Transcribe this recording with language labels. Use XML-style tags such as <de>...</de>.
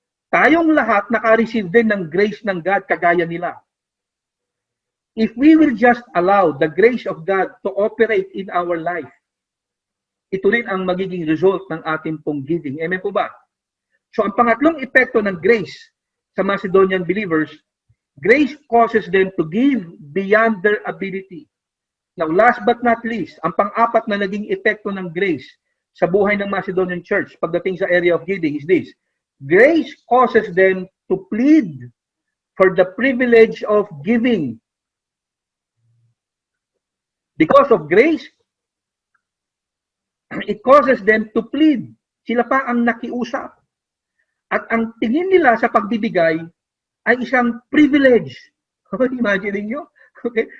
<tl>Tayong lahat naka-receive din ng grace ng God kagaya nila.</tl> <en>If we will just allow the grace of God to operate in our life,</en> <tl>ito rin ang magiging result ng ating pong giving.</tl> <en>Amen po ba?</en> <tl>So ang pangatlong epekto ng grace sa Macedonian believers,</tl> <en>grace causes them to give beyond their ability.</en> <tl>Now</tl> <en>last but not least,</en> <tl>ang pang-apat na naging epekto ng grace sa buhay ng Macedonian church pagdating sa area of giving is this.</tl> <en>Grace causes them to plead for the privilege of giving. Because of grace, it causes them to plead.</en> <tl>Sila pa ang nakiusap. At ang tingin nila sa pagbibigay ay isang privilege. Imagine niyo? Okay?</tl>